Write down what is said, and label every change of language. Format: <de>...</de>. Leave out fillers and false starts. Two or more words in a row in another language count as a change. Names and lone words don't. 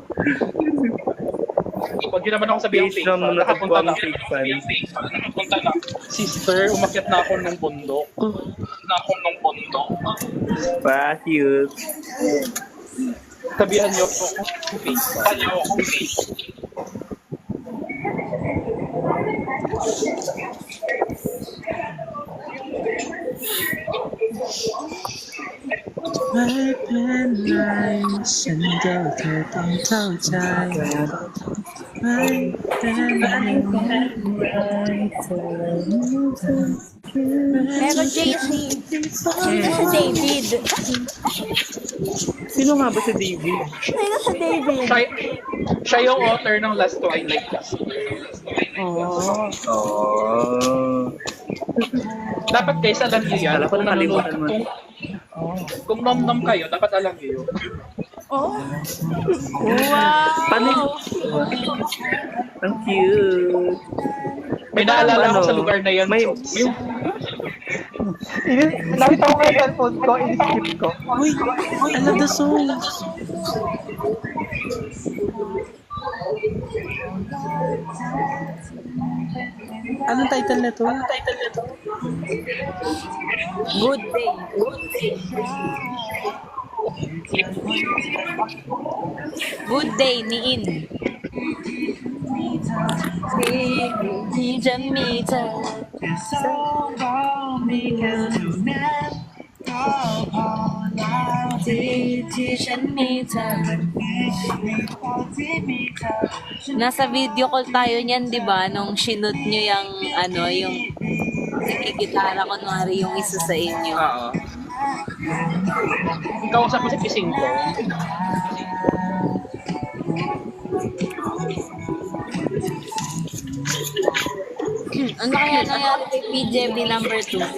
<tl>Huwag yun naman ako sabihin</tl> <en>fake fan.</en> <tl>Nakapunta na. Nakapunta na. Sister, umakyat na ako ng bundok. Pa-cute. Sabihan niyo ako</tl> <en>fake fan.</en> <th>ไม่เป็นไรฉันก็แค่ต้องเข้าใจไม่เป็นไร</th> <tl>Pero JC, sino si David? Sino nga ba si David? Sino si David? Siya yung author ng Last Twilight kasi. Dapat guys, alam niyo yan. Kung nanonood, kung nom-nom kayo, dapat alam niyo yun. Oh. Paano? Ang cute. May naalala ako sa lugar na yan. Nakita ko yung cellphone ko, in-skip ko. Uy,</tl> <en>I love the song.</en> <tl>Anong title nito?</tl> <en>Good day. Good day ni In.</en> <th>ที่ฉันมีเธอ ที่ฉันมีเธอ</th> <tl>Nasa</tl> <en>video call</en> <tl>tayo niyan, di ba? Nung shoot nyo yung, yung nagkikitara ko kunwari yung isa sa inyo. Oo. Kausap mo si Pising ko. Ano kaya nangyari kay PJB number 2?</tl>